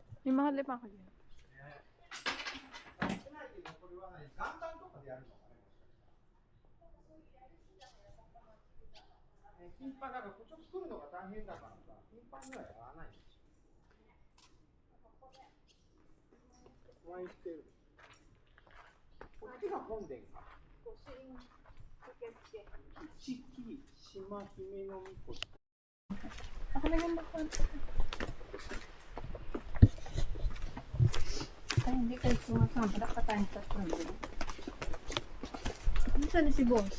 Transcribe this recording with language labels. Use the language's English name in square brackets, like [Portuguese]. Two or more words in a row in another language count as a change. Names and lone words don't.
[Filipino] Yung mga lima ko yun. [Japanese] 元旦とかでやるのかね。頻繁だからちょっと来るのが大変だからさ、頻繁にはやらないんですよ。お会いしてる。こっちが本殿か。七木島姫の巫女。 [Filipino] Ako na yung magkwento. Ay, hindi kayo sumasama. Dapat pa tayong tatlo. Saan na si boss?